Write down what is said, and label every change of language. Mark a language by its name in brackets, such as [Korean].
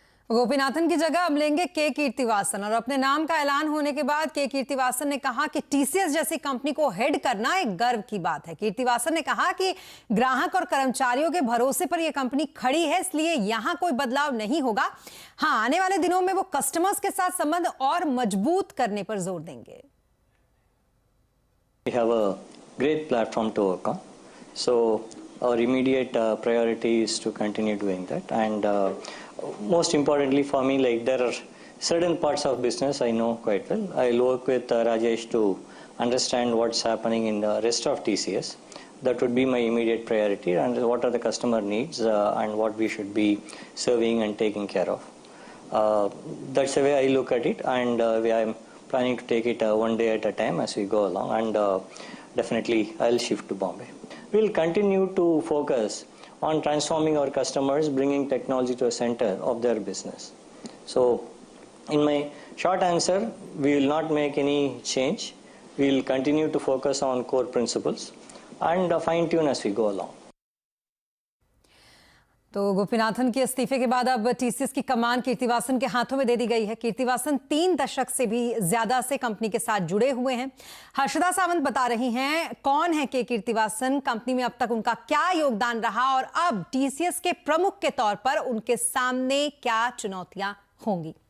[Hindi] गोपीनाथन की जगह अब लेंगे के कीर्तिवासन, और अपने नाम का ऐलान होने के बाद के कीर्तिवासन ने कहा कि टीसीएस जैसी कंपनी को हेड करना एक गर्व की बात है। कीर्तिवासन ने कहा कि ग्राहक और कर्मचारियों के भरोसे पर यह कंपनी खड़ी है, इसलिए यहां कोई बदलाव नहीं होगा। हां, आने वाले दिनों में वो कस्टमर्स के साथ संबंध और मजबूत करने पर जोर देंगे। [English] We have a great platform to work on, so our immediate priority is to continue doing that, and most importantly for me, like, there are certain parts of business I know quite well. I'll work with Rajesh to understand what's happening in the rest of TCS. that would be my immediate priority, and what are the customer needs and what we should be serving and taking care of. That's the way I look at it, and I'm planning to take it one day at a time as we go along, and definitely I'll shift to Bombay. We'll continue to focus on transforming our customers, bringing technology to a center of their business. So in my short answer, we will not make any change. We will continue to focus on core principles and fine tune as we go along. [Hindi] तो गोपीनाथन के इस्तीफे के बाद अब TCS की कमान कीर्तिवासन के हाथों में दे दी गई है। कीर्तिवासन 3 दशक से भी ज्यादा से कंपनी के साथ जुड़े हुए हैं। हर्षदा सावंत बता रही हैं कौन है के कीर्तिवासन, कंपनी में अब तक उनका क्या योगदान रहा और अब टीसीएस के प्रमुख के तौर पर उनके सामने क्या चुनौतियां होंगी।